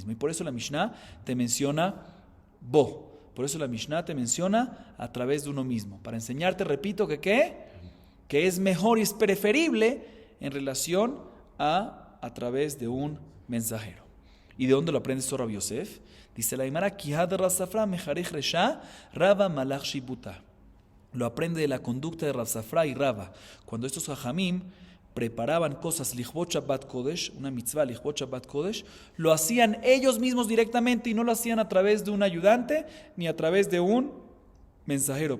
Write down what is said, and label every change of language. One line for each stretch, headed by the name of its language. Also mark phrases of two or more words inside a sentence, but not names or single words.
Spanish: Y por eso la Mishnah te menciona bo. Por eso la Mishnah te menciona a través de uno mismo. Para enseñarte, repito, que es mejor y es preferible en relación a través de un mensajero. ¿Y de dónde lo aprende esto Rabbi Yosef? Dice la Gemara,
Aramaic: כי הא דרב ספרא מחריך רישא רבא מלח שיבוטא.
Spanish: Lo aprende de la conducta de Rav Safra y Rava. Cuando estos jajamim preparaban cosas
Hebrew: לכבוד שבת קודש,
Spanish: una mitzvah
Hebrew: לכבוד שבת קודש,
Spanish: lo hacían ellos mismos directamente y no lo hacían a través de un ayudante ni a través de un mensajero.